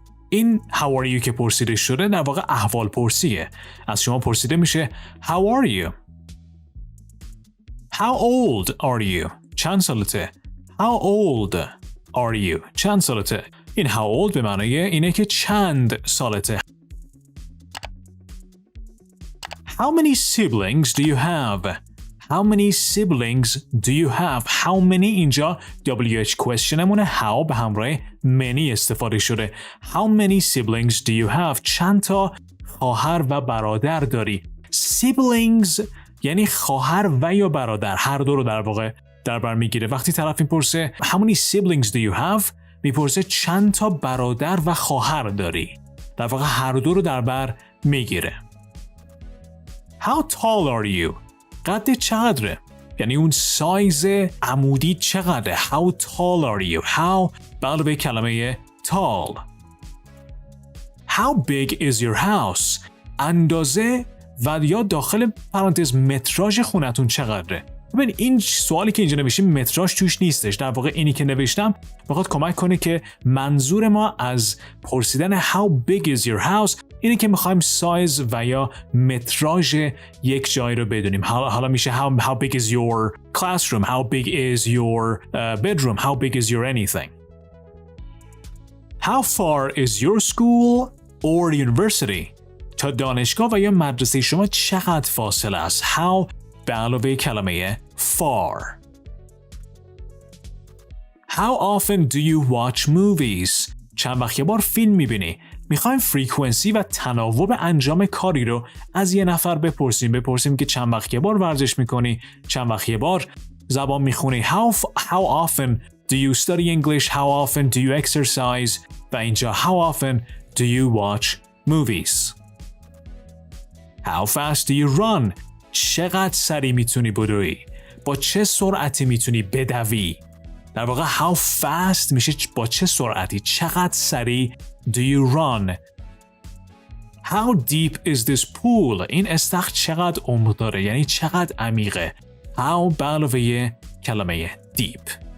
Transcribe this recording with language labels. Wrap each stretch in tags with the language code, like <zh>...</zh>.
<fa>این</fa> <en>how are you</en> <fa>که پرسیده شده در واقع احوال پرسیه. از شما پرسیده میشه</fa> <en>How are you؟ How old are you؟</en> <fa>چند سالته؟</fa> <en>How old are you؟</en> <fa>چند سالته؟ این how old به معنی اینه که چند سالته.</fa> <en>How many siblings do you have؟ How many siblings do you have? How many</en> <fa>اینجا</fa> <en>WH question مونه.</en> <fa>How به همراه many استفاده شده.</fa> <en>How many siblings do you have?</en> <fa>چند تا خواهر و برادر داری؟ Siblings یعنی خواهر و یا برادر، هر دو رو در واقع در بر میگیره. وقتی طرف میپرسه</fa> <en>How many siblings do you have؟</en> <fa>میپرسه چند تا برادر و خواهر داری. در واقع هر دو رو در بر میگیره.</fa> <en>How tall are you؟</en> <fa>قد چقدره؟ یعنی اون سایز عمودی چقدره؟</fa> <en>How tall are you?</en> <fa>How به علاوه کلمه tall.</fa> <en>How big is your house?</en> <fa>اندازه و یا داخل پرانتز متراژ خونتون چقدره؟ ببین این سوالی که اینجا نوشتیم متراژ توش نیستش. در واقع اینی که نوشتم بخواد کمک کنه که منظور ما از پرسیدن</fa> <en>how big is your house</en> <fa>اینه که میخوایم سایز و یا متراژ یک جای رو بدونیم. حالا میشه</fa> <en>how big is your classroom, how big is your bedroom, how big is your anything. How far is your school or university?</en> <fa>تا دانشگاه و یا مدرسه شما چقدر فاصله است؟ How به علاوه کلمه far.</fa> <en>How often do you watch movies?</en> <fa>چند وقت یه بار فیلم میبینی؟ میخوایم فریکونسی و تناوب انجام کاری رو از یه نفر بپرسیم که چند وقت یه بار ورزش میکنی؟ چند وقت یه بار زبان میخونی؟</fa> <en>How often do you study English? How often do you exercise?</en> <fa>و اینجا</fa> <en>how often do you watch movies? How fast do you run?</en> <fa>چقدر سریع میتونی بدوی؟ با چه سرعتی میتونی بدوی؟ در واقع how fast میشه با چه سرعتی؟ چقدر سریع</fa> <en>do you run? How deep is this pool?</en> <fa>این استخر چقدر عمق داره؟ یعنی چقدر عمیقه؟ How به علاوه کلمه deep.</fa>